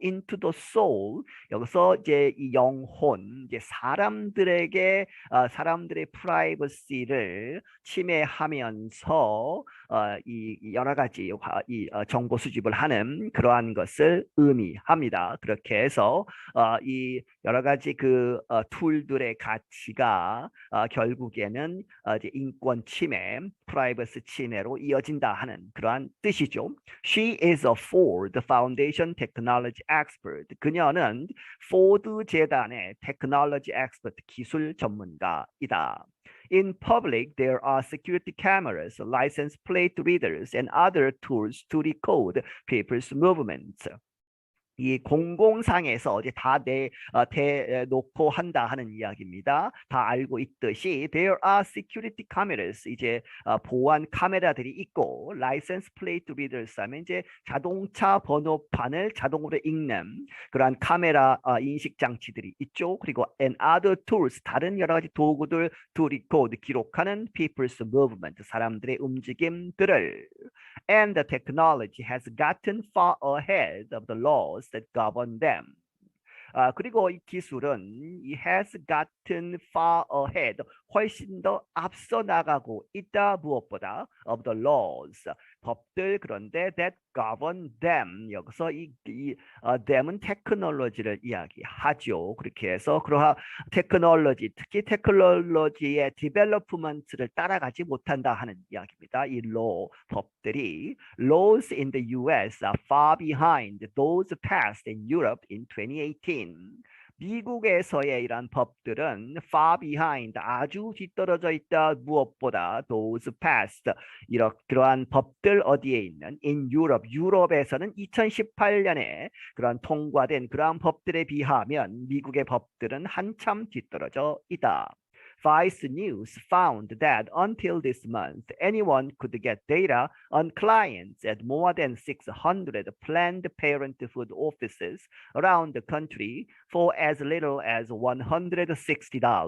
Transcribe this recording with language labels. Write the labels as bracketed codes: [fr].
[en] into the soul [ko] 여기서 이제 이 영혼 이제 사람들에게 사람들의 프라이버시를 침해하면서 이 여러 가지 정보 수집을 하는 그러한 것을 의미합니다. 그렇게 해서 이 여러 가지 그 툴들의 가치가 결국에는 이제 인권 침해, 프라이버시 침해로 이어진다 하는 그러한 뜻이죠. [en] She is a Ford Foundation Technology Expert. [ko] 그녀는 포드 재단의 테크놀로지 엑스퍼트 기술 전문가이다. [en] In public, there are security cameras, license plate readers, and other tools to decode people's movements. [ko] 이 공공상에서 이제 다 대놓고 한다 하는 이야기입니다. 다 알고 있듯이 [en] there are security cameras [ko] 이제 보안 카메라들이 있고 [en] license plate readers [ko] 하면 이제 자동차 번호판을 자동으로 읽는 그러한 카메라 인식 장치들이 있죠. 그리고 [en] and other tools [ko] 다른 여러 가지 도구들 [en] to record [ko] 기록하는 [en] people's movement [ko] 사람들의 움직임들을 [en] and the technology has gotten far ahead of the laws that govern them. [ko] 그리고 이 기술은 이 [en] has gotten far ahead [ko] 훨씬 더 앞서 나가고 있다 무엇보다 [en] of the laws [ko] 법들 그런데 [en] that govern them [ko] 여기서 them은 테크놀로지를 이야기하죠. 그렇게 해서 그러한 테크놀로지 특히 테크놀로지의 디벨로프먼트를 따라가지 못한다 하는 이야기입니다. 이 [en] law [ko] 법들이 [en] laws in the US are far behind those passed in Europe in 2018. [ko] 미국에서의 이러한 법들은 [en] far behind [ko] 아주 뒤떨어져 있다 무엇보다 [en] those passed [ko] 그러한 법들 어디에 있는 [en] in Europe [ko] 유럽에서는 2018년에 그러한 통과된 그러한 법들에 비하면 미국의 법들은 한참 뒤떨어져 있다. [en] Vice News found that until this month, anyone could get data on clients at more than 600 Planned Parenthood offices around the country for as little as $160.